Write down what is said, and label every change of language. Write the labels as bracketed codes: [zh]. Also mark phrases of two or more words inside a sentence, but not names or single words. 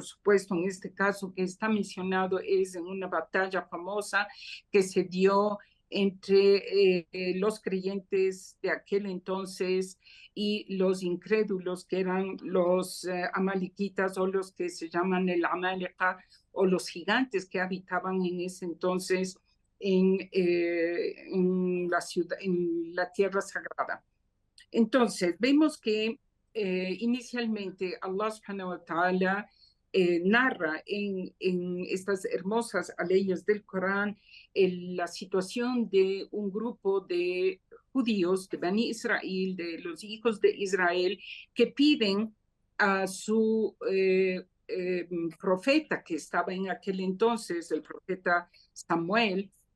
[es] supuesto, en este caso que está mencionado, es en una batalla famosa que se dio entre los creyentes de aquel entonces y los incrédulos, que eran los amalequitas, o los que se llaman el Amaleka, o los gigantes que habitaban en ese entonces en la ciudad, en la tierra sagrada. Entonces, vemos que inicialmente [ar] الله سبحانه وتعالى [es] narra en estas hermosas leyes del Corán la situación de un grupo de judíos, de Bani Israel, de los hijos de Israel, que piden a su profeta que estaba en aquel entonces, el profeta Samuel,